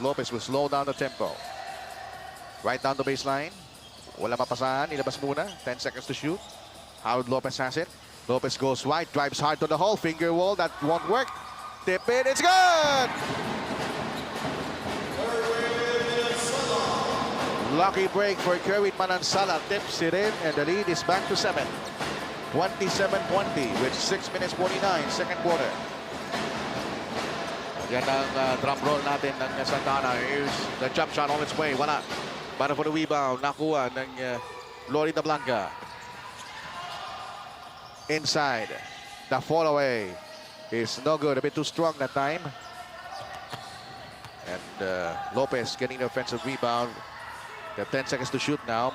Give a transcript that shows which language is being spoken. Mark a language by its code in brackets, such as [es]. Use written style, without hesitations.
[en] Lopez will slow down the tempo. Right down the baseline. [tl] Wala mapasahan. Ilabas muna. [en] 10 seconds to shoot. Harold Lopez has it. Lopez goes wide. Drives hard to the hole. Finger wall. That won't work. Tip it. It's good! Lucky break for Kerwin Manansala. Tips it in, and the lead is back to 7. 27-20 with 6 minutes 49, second quarter. [tl] Yan ang drum roll natin ng Santa Ana. [en] Here's the jump shot on its way. [tl] Wala. Para [en] for the rebound. [tl] Nakuha ng Florida Blanca. [en] Inside. The fall away is no good. A bit too strong that time. And Lopez getting the offensive rebound. Got 10 seconds to shoot now.